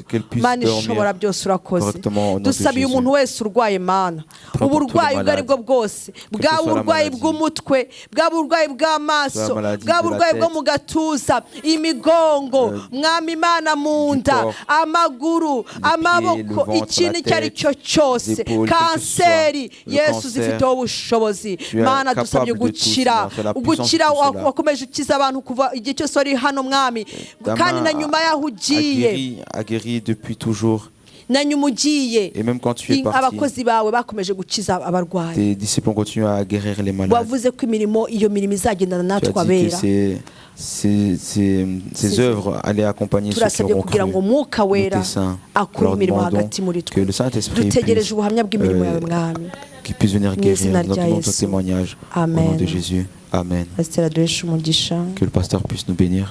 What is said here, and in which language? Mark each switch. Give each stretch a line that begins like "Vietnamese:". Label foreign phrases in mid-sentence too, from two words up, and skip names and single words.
Kinyarwanda: Mana ishobora byose urakoze. Dusabiye umuntu wese urwaye Mana, uburwayi ubwo ari bwo bwose, bwa burwayi bw'umutwe, bwa burwayi bw'amaso, bwa burwayi bwo mu gatuza, imigongo, mwami Imana mu nda, amaguru, amaboko, ikintu icyo ari cyo cyose, kanseri, Yesu zifiteho ubushobozi. Mana dusabye gukira wakomeje ukiza abantu kuva igihe cyose wari hano mwami, kandi na nyuma yaho ugiye na nyuma ugiye, abakozi bawe bakomeje gukiza abarwayi.
French: Tes disciples continuent à guérir les malades.
Kinyarwanda: Wavuze ko iyo mirimo izagendana natwe abera.
French: Ces œuvres allaient accompagner ceux qui auront cru. Nous que le Saint-Esprit puisse, qui puisse venir guérir dans ton témoignage. Au nom de Jésus. Amen. Que le pasteur puisse nous bénir.